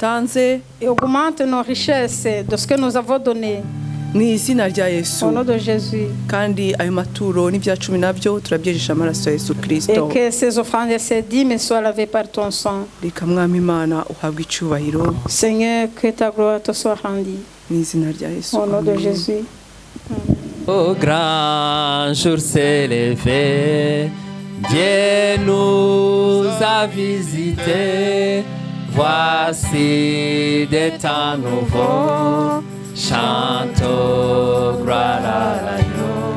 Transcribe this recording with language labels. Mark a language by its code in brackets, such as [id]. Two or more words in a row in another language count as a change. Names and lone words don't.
[fr] Et augmente nos richesses de ce que nous avons donné. [rw] mu izina rya Yesu. [fr] Au nom de Jésus. [rw] Kandi ayo maturo n'ibya cumi nabyo turabyejesha amaraso ya Yesu [fr] Et [rw] Kristo. [fr] que ces offrandes et ces dîmes soient lavées par ton sang. [rw] Reka mwami Imana uhabwe icyubahiro [fr] Seigneur, que ta gloire te soit rendue. [rw] mu izina rya Yesu. [fr] Au nom de Amen. Jésus. Au grand jour s'est levé, Dieu nous a visités. Voici des temps nouveaux, chantons gloire à l'agneau.